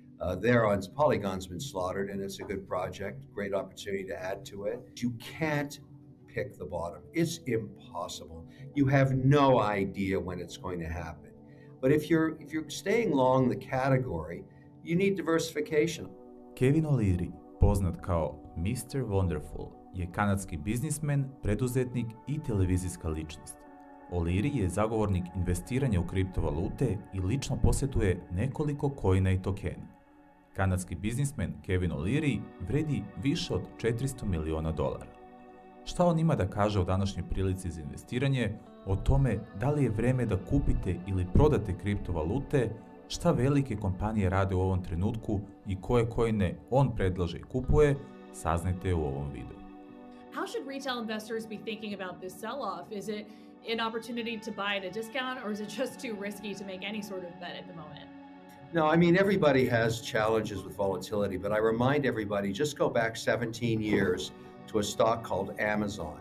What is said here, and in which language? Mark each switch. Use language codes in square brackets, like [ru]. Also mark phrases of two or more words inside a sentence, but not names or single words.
[en] There on Polygon's been slaughtered, and it's a good project, great opportunity to add to it. You can't pick the bottom. It's impossible. You have no idea when it's going to happen. But if you're staying long the category, you need diversification. [sr] Kevin Oleary, poznat kao Mr. Wonderful, je kanadski biznismen, preduzetnik i televizijska ličnost. Oleary je zagovornik investiranja u kriptovalute i lično posjetuje nekoliko coina i tokena. Kanadski biznismen Kevin Oleary vredi više od $400 miliona. Šta on ima da kaže o današnjoj prilici za investiranje, o tome da li je vreme da kupite ili prodate kriptovalute, šta velike kompanije rade u ovom trenutku i koje coine on predlaže i kupuje, saznajte u ovom videu. [en] How should retail investors be thinking about this sell-off? Is it an opportunity to buy at a discount, or is it just too risky to make any sort of bet at the moment? No, I mean, everybody has challenges with volatility, but I remind everybody, just go back 17 years to a stock called Amazon.